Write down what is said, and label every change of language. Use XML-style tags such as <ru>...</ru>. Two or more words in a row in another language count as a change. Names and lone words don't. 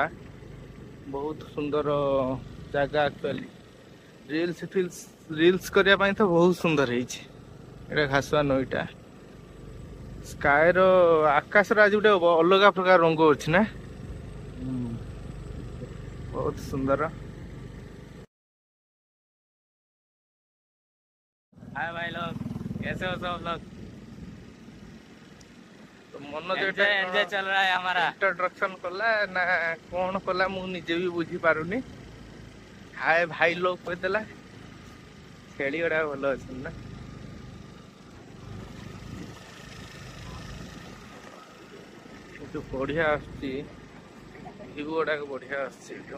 <or>ବହୁତ ସୁନ୍ଦର ଜାଗା ଆକ୍ଚୁଆଲି। ରିଲ୍ସ କରିବା ପାଇଁ ତ ବହୁତ ସୁନ୍ଦର ହେଇଛି। ଏଇଟା ଘାସୁଆ ନଈଟା। ସ୍କାଏର ଆକାଶର ଆଜି ଗୋଟେ ଅଲଗା ପ୍ରକାର ରଙ୍ଗ ଅଛି ନା? ବହୁତ ସୁନ୍ଦର।</or> <hi>हाय भाई लोग, कैसे हो सब लोग?</hi> <or>ମନୋଜ ଏଟା</or> <hi>एंजॉय</hi> <or>କଣ</or> <hi>एंजॉय चल रहा है हमारा।</hi> <or>ଇଣ୍ଟ୍ରୋଡକ୍ସନ କଲା ନା କଣ କଲା ମୁଁ ନିଜେ ବି ବୁଝି ପାରୁନି।</or> <hi>हाय भाई लोग</hi> <or>କହିଦେଲା। ଛେଳି ଗୁଡା ଭଲ ଅଛନ୍ତି ନା? କିନ୍ତୁ ବଢିଆ ଆସୁଛି, ଭିଉ ଗୁଡାକ ବଢିଆ ଆସୁଛି ଏଠୁ।</or>